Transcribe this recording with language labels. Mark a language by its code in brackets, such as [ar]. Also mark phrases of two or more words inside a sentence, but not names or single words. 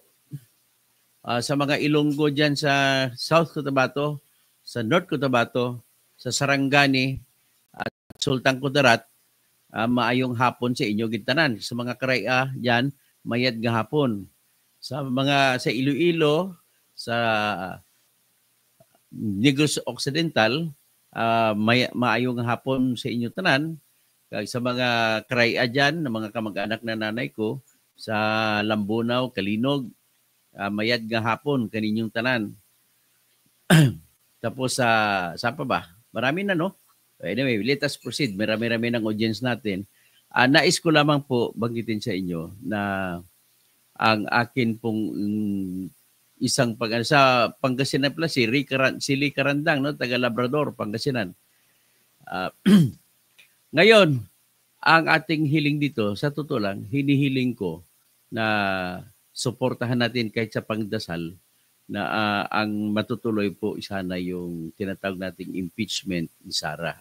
[hil] Sa mga Ilonggo dyan sa South Cotabato, sa North Cotabato, sa Sarangani at Sultan Kudarat, maayong hapon sa inyo gintanan. Sa mga Karaya dyan, [krj] mayad nga hapon. [hil] Sa Iloilo, sa Negros Occidental, maayong hapon sa inyo tanan. [tl] Sa mga Karaya dyan, na mga kamag-anak na nanay ko, [krj] sa Lambunaw, Kalinog, mayad nga hapon kaninyong tanan. [tl] Tapos saan pa ba? Marami na, no? [en] Anyway, let us proceed. [tl] Marami-rami ng audience natin. Nais ko lamang po banggitin sa inyo na ang akin pong isang sa Pangasinan pala si Lee Carandang, no, taga Labrador, Pangasinan. Ngayon, ang ating hiling dito, sa totoo lang, hinihiling ko na suportahan natin kahit sa pangdasal na ang matutuloy po sana yung tinatawag nating impeachment ni Sara.